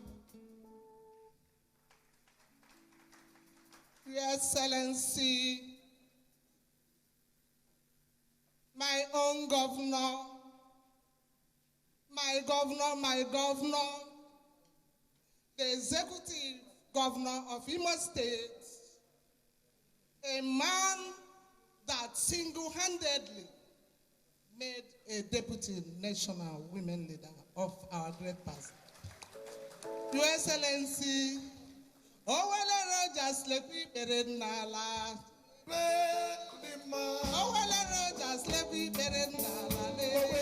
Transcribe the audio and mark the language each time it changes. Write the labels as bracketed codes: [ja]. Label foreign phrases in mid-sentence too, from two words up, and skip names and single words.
[en] Your Excellency, my own governor, my governor, the executive governor of Imo State, a man that single-handedly made a deputy national women leader of our great party. Your Excellency, Owele Rogers Lepi Berenala. Owele Rogers Lepi Berenala.